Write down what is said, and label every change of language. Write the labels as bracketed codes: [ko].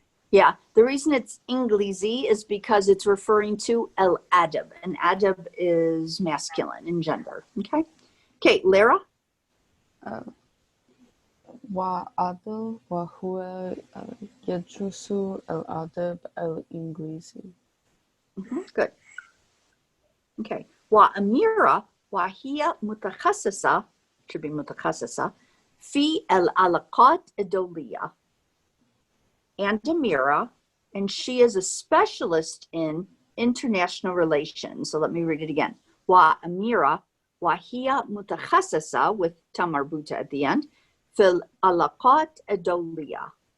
[en] Yeah, the reason it's Inglisi is because it's referring to El Adab, and Adab is masculine in gender. Okay. Okay, Lara? وعدل وهو يدرس الأدب الإنجليزي. Good. Okay. [ar] وأميرة وهي متخصصة [en] should be [ar] متخصصة في العلاقات الدولية. [en] And Amira, and she is a specialist in international relations. So let me read it again. [ar] وأميرة وهي متخصصة [en] with ta marbuta at the end [ar] في العلاقات الدولية.